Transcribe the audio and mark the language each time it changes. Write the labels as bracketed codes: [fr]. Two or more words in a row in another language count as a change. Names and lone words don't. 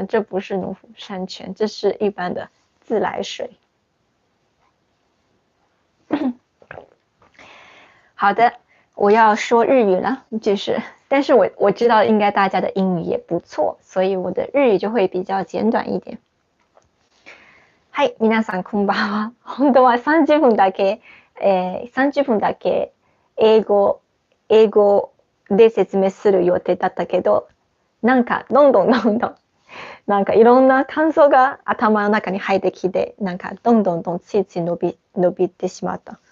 [zh] 这不是农夫山泉，这是一般的自来水。好的，我要说日语了，但是我知道应该大家的英语也不错，所以我的日语就会比较简短一点。 [ja] はい、皆さんこんばんは。本当は30分だけ英語で説明する予定だったけど、なんかどんどんなんかいろんな感想が頭の中に入ってきて、なんかどんどんついつい伸びてしまった。